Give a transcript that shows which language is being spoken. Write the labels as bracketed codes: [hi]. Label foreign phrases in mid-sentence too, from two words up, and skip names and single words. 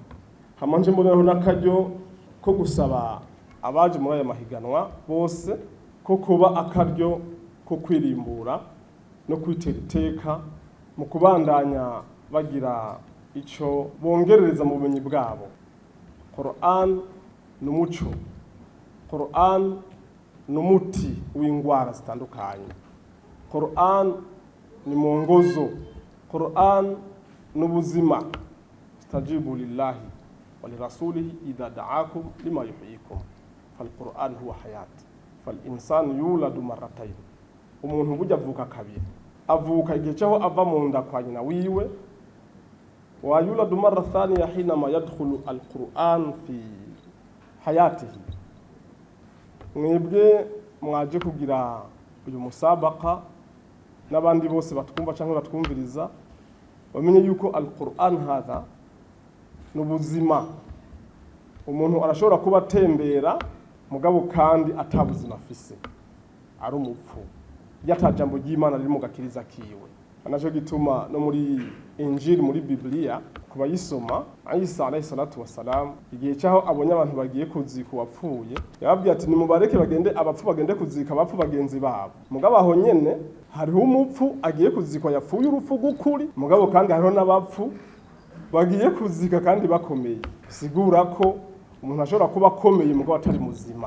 [rn] Hamanje mboneraho n'akaryo ko gusaba abaje muri aya mahiganwa bose ko kuba akaryo ko kwirimbura no kwitera iteka mu kubandanya bagira ico bongerereza mu bumenyi bwabo. Quran n'umuco, Quran n'umuti w'ingwara zitandukanye, Quran ni mwongozo, Quran n'ubuzima. [ar] استجيبوا لله ولرسوله إذا دعاكم لما يحييكم فالقرآن هو حياة فالإنسان يولد مرتين. [rn] Umuntu burya avuka kabiri, avuka igihe cyaho ava mu nda kwa nyina wiwe, [ar] ويولد مرة ثانية حينما يدخل القرآن في حياته. [rn] Mwebwe mwaje kugira uyu musabaka n'abandi bose batwumva cyangwa batwumviriza bamenye yuko [ar] القرآن هذا [rn] n'ubuzima. Umuntu arashobora kuba atembera mugabo kandi atabuzima afise ari umupfu yatajambo ry'Imana riri mu gakiriza kiwe. Anacho gituma no muri Injili muri Biblia kuba yisoma Isa [ar] عليه الصلاة والسلام [rn] igihe cyaho abonye abantu bagiye kuzika wapfuye yababwiye ati nimubareke bagende abapfu bagende kuzika abapfu bagenzi babo. Mugabo aho nyene hariho umupfu agiye kuzikwa yapfuye urupfu gukuri, mugabo kandi hariho n'abapfu bagiye kuzika kandi bakomeye. Sigura ko umuntu ashobora kuba akomeye mugabo atari muzima.